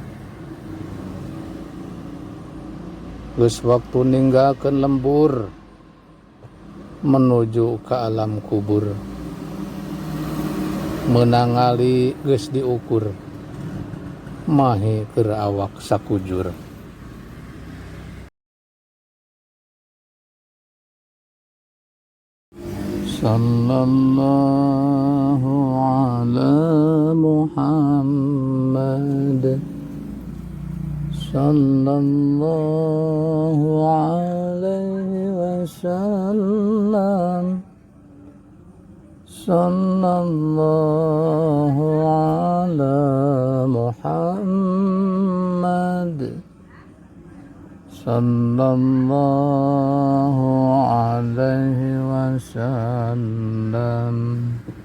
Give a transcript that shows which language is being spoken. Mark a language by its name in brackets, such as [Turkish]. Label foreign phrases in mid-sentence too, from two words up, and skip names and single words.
[Sundanese] Geus waktu ninggalkeun lembur, menuju ka alam kubur. Meunang ngali geus diukur, mahe keur awak sakujur. [Arabic] صلى الله على محمد, صلى الله عليه وسلم، صلى الله على محمد، صلى الله عليه وسلم.